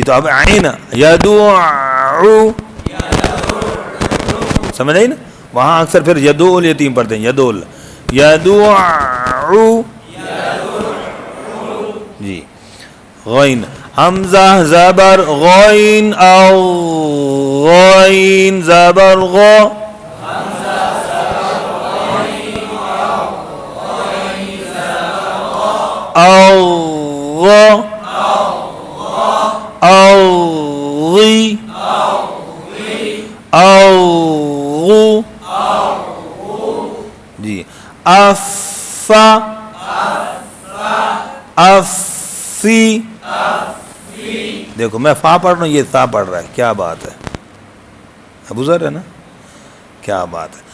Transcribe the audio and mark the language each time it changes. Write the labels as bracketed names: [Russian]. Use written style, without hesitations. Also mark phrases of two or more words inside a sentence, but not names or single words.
[Urdu] تو اب عین یدعو سمجھ آئی نا, وہاں اکثر پھر [Arabic] یدعو الیتیم [Urdu] پڑھتے ہیں. یدعو جی. غین حمزہ زبر غین او غین زبر غو او غو او غی او غو جی. افا افی. دیکھو میں فا پڑھ رہا ہوں, یہ تا پڑھ رہا ہے. کیا بات ہے, ابو ذر ہے نا, کیا بات ہے.